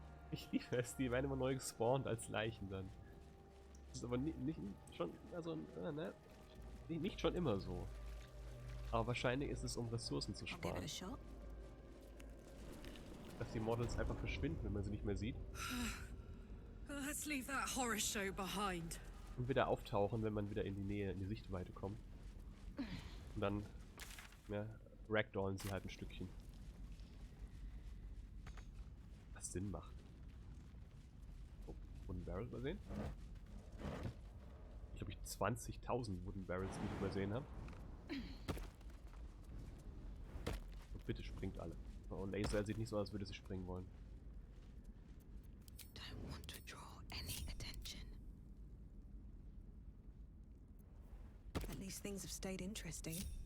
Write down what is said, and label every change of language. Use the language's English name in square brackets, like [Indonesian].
[German] Ich liebe es, die werden immer neu gespawnt als Leichen dann. Das ist aber nicht schon, also, ne? Nicht schon immer so. Aber wahrscheinlich ist es, um Ressourcen zu sparen. Dass die Models einfach verschwinden, wenn man sie nicht mehr sieht. [English] Let's leave that horror show behind. [German] Und wieder auftauchen, wenn man wieder in die Nähe, in die Sichtweite kommt. Und dann, ja, ragdollen sie halt ein Stückchen. Was Sinn macht. Oh, Wooden Barrel übersehen? Ich glaube, 20.000 Wooden Barrels, die ich übersehen habe. Und bitte springt alle. Oh, Laser sieht nicht so aus, als würde sie springen wollen. [English] Don't want to draw any attention. At least things have stayed interesting.